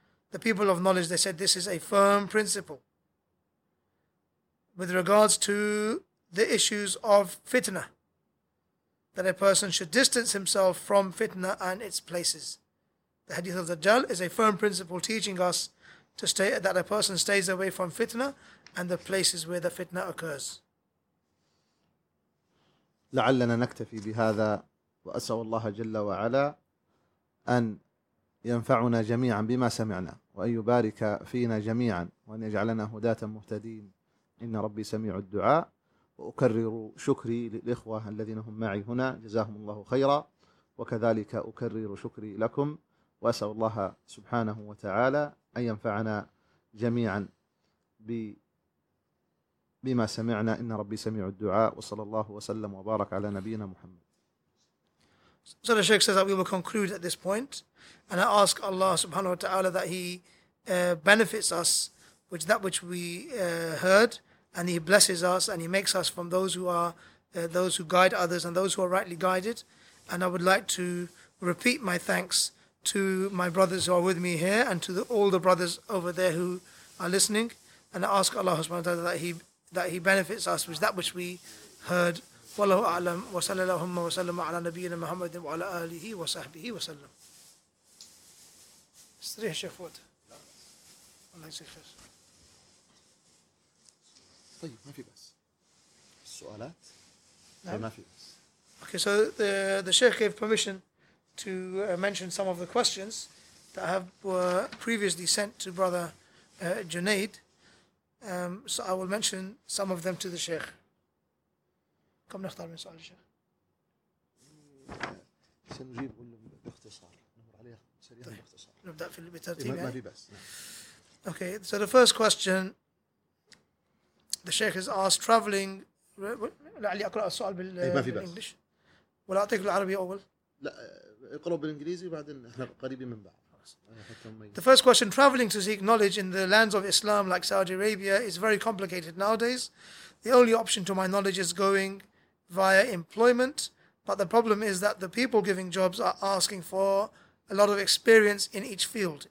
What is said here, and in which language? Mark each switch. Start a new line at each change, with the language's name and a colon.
English: The people of knowledge, they said, this is a firm principle with regards to the issues of fitna, that a person should distance himself from fitna and its places. The hadith of the Dajjal is a firm principle teaching us to stay, that a person stays away from fitna and the places where the fitna occurs.
Arabic: لعلنا نكتفي بهذا، وأسأل الله جل وعلا أن ينفعنا جميعا بما سمعنا، وأن يبارك فينا جميعا، وأن يجعلنا هداة مهتدين. إن ربي سميع الدعاء. وأكرر شكري للإخوة الذين هم معي هنا، جزاهم الله خيرا، وكذلك أكرر شكري لكم، وأسأل الله سبحانه وتعالى أن ينفعنا جميعا بما سمعنا. إن ربي سميع الدعاء، وصلى الله وسلم وبارك على نبينا محمد.
English: So the Sheikh says that we will conclude at this point, and I ask Allah subhanahu wa ta'ala that he benefits us with that which we heard, and he blesses us, and he makes us from those who are those who guide others and those who are rightly guided. And I would like to repeat my thanks to my brothers who are with me here, and to all the brothers over there who are listening. And I ask Allah subhanahu wa ta'ala that he benefits us with that which we heard.
Arabic: Wallahu a'lam, wa sallallahu wa sallam ala nabiyyina Muhammadin wa ala alihi wa sahbihi wa sallam. Istriha shafwat. Allah yisifas. طيب ما في بس السؤالات ما في بس.
English: Okay, so the Sheikh gave permission to mention some of the questions. that I have previously sent to Brother Junaid. So I will mention some of them to the Sheikh.
Arabic: كم نختار من سؤال الشيخ؟ سنجيب كلهم باختصار. نمر عليها سريعا باختصار. نبدأ في بترتيب. ما في بس.
English: Okay, so the first question. The Sheikh is asked traveling.
Arabic: لعلي أقرأ السؤال بال. ما في بس. ولا أعطيك العربي أول. لا اقرأ بالإنجليزي وبعدين إحنا قريبين من بعض.
English: The first question, traveling to seek knowledge in the lands of Islam like Saudi Arabia is very complicated nowadays. The only option to my knowledge is going via employment. But the problem is that the people giving jobs are asking for a lot of experience in each field.